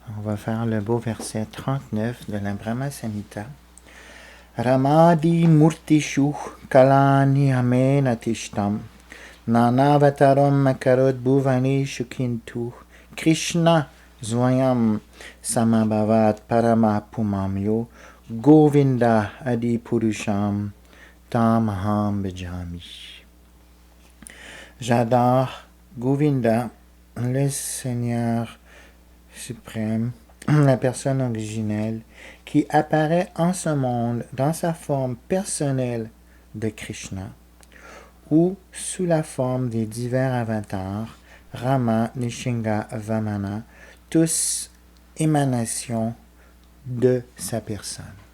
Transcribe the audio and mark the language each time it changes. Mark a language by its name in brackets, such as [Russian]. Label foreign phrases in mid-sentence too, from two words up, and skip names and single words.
[French] va faire le beau verset 39 de la Brahma Samhita. [Sanskrit] Ramadi Murtishu Kalani Amena Tishtam Nanavataram Makarot Bhuvani Shukintu Krishna Zwayam Samabhavat Paramapumamyo Govinda Adi Purusham Tamaham Bhajami. [French] J'adore Govinda, le Seigneur suprême, la personne originelle, qui apparaît en ce monde dans sa forme personnelle de Krishna, ou sous la forme des divers avatars, Rama, Nishinga, Vamana, tous émanations de sa personne.